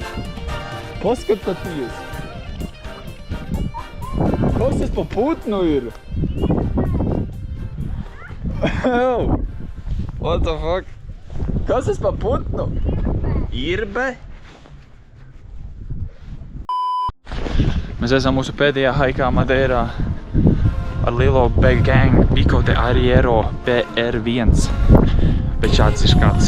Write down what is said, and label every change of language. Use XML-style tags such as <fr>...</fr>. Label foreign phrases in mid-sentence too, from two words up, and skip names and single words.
<lv>Paskatieties! Kas tas pa putnu ir?</lv> <en>Oh! What the fuck?</en> <lv>Kas tas pa putnu? Irbe? Mēs esam mūsu pēdējā haikā Madeirā ar lielo Big Gang Pico de Arriero PR1. Bet šāds ir skats.</lv>